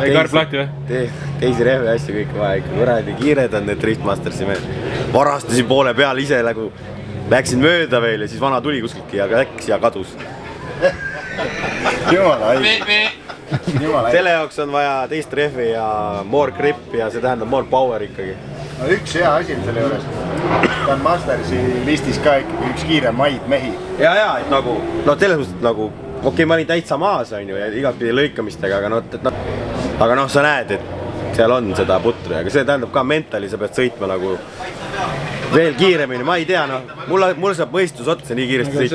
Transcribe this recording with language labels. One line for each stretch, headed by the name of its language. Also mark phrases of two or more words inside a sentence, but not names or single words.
Estonian: Ei karp lahti või? Teisi rehve asju kõik vaja ikka. Kuradi kiired on need Driftmastersi mehed. Varastasin poole peal ise nagu läksin mööda veel ja siis vana tuli kuskiltki ja läks ja kadus. Jumala haige. Selle jaoks on vaja teist rehvi ja
English: more grip
Estonian: ja see tähendab
English: more power
Estonian: ikkagi. No üks hea asi on selle juures. Ta on Mastersi listis ka ikkagi üks kiiremaid mehi. Ja, et nagu, no selles mõttes nagu okei, ma olin täitsa maas on ju ja igatpidi lõikamistega, aga noh, sa näed, et seal on seda putru, aga see tähendab ka mentali, sa pead sõitma nagu veel kiiremini, ma ei tea, noh, mul saab mõistus otsa nii kiiresti sõitma.